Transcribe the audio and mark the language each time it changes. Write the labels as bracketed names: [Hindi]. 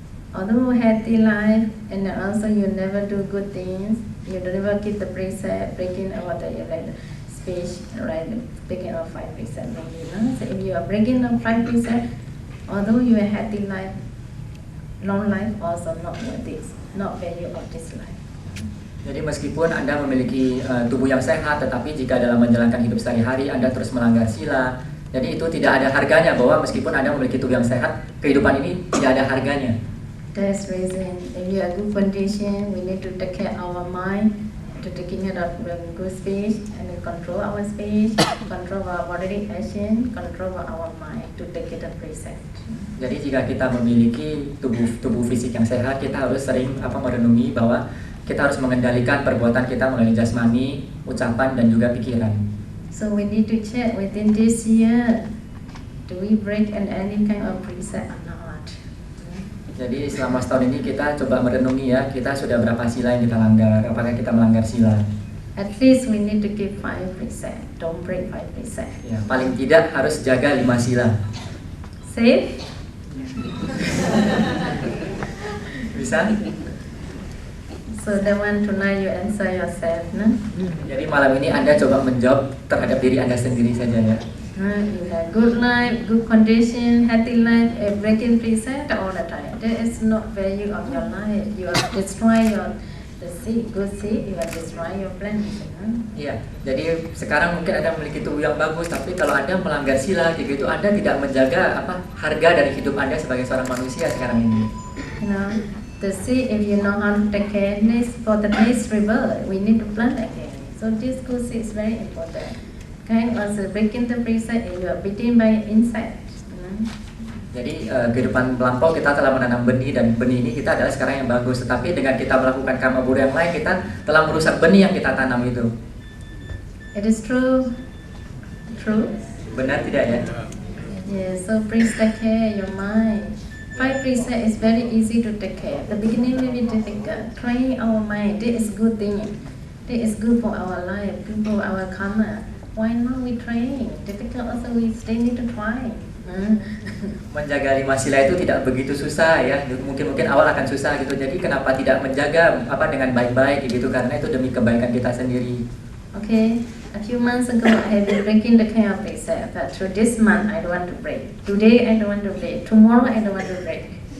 [English] Although healthy life and also you never do good things, you never keep the precept, breaking all the speech, right? Breaking of 5 precept, so if you are breaking the 5 precept, although you are healthy life, long life also not worth it, not value of this life. [Indonesian] Jadi meskipun Anda memiliki tubuh yang sehat, tetapi jika dalam menjalankan hidup sehari-hari Anda terus melanggar sila, jadi itu tidak ada harganya, bahwa meskipun Anda memiliki tubuh yang sehat, kehidupan ini tidak ada harganya. [English] That's reason if you are good condition, we need to take care our mind, to taking care of good speech and control our speech, control our bodily action, control our mind to take care of precept. [Indonesian] Jadi jika kita memiliki tubuh fisik yang sehat, kita harus sering merenungi bahwa kita harus mengendalikan perbuatan kita melalui jasmani, ucapan dan juga pikiran. [English] So we need to check within this year, do we break any kind of precept or not? [Indonesian] Jadi selama setahun ini kita coba merenungi ya, kita sudah berapa sila yang kita langgar, apakah kita melanggar sila? [English] At least we need to keep 5 precept, don't break 5 precept. [Indonesian] Ya, paling tidak harus jaga 5 sila. [English] Safe? [Indonesian] Bisa? [English] So the one tonight you answer yourself, no? [Indonesian] Jadi malam ini Anda coba menjawab terhadap diri Anda sendiri saja ya. [English] You have good life, good condition, healthy life, breaking precept all the time. There is not value of your life. You are destroy the seed, good seed. You are destroy your planet. [Indonesian] Iya. Jadi sekarang mungkin Anda memiliki tubuh yang bagus, tapi kalau Anda melanggar sila, gitu Anda tidak menjaga harga dari hidup Anda sebagai seorang manusia sekarang ini. [English] The seed, if you know how to take care for the next rebirth, we need to plant again. So this good seed is very important. Kind also breaking the precept, you are bitten by insects. [Indonesian] Jadi kehidupan melampau kita telah menanam benih, dan benih ini kita adalah sekarang yang bagus. Tetapi dengan kita melakukan karma buruk yang lain, kita telah merusak benih yang kita tanam itu. [English] It is true. True. [Indonesian] Benar tidak ya? [English] Yeah. So please take care your mind. 5 precept is very easy to take care. The beginning may be difficult. Train our mind. This is good thing. This is good for our life, good for our karma. Why not we train? Difficult also we still need to try. [Indonesian] Menjaga 5 sila itu tidak begitu susah ya. Mungkin awal akan susah gitu. Jadi kenapa tidak menjaga dengan baik-baik gitu, karena itu demi kebaikan kita sendiri. [English] Okay, a few months ago I have been breaking the kind of precept, but through this month I don't want to break. Today I don't want to break. Tomorrow I don't want to break.